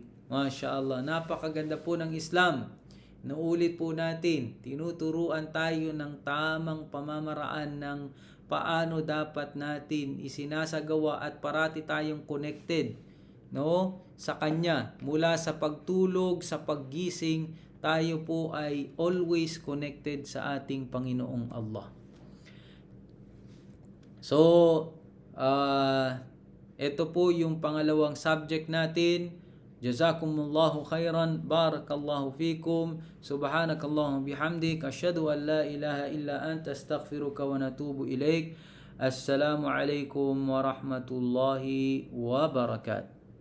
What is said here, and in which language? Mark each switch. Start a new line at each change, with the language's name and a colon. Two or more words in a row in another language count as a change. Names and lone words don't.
Arabic: ما شاء الله,
Filipino: napakaganda po ng Islam. Naulit po natin, tinuturuan tayo ng tamang pamamaraan ng paano dapat natin isinasagawa at parati tayong connected, no, sa Kanya. Mula sa pagtulog, sa paggising, tayo po ay
English: always connected
Filipino: sa ating Panginoong Allah. So, ito po yung pangalawang subject natin.
Arabic: جزاكم الله خيرا، بارك الله فيكم، سبحانك اللهم وبحمدك، أشهد أن لا إله إلا أنت، أستغفرك ونتوب إليك. السلام عليكم ورحمة الله وبركاته.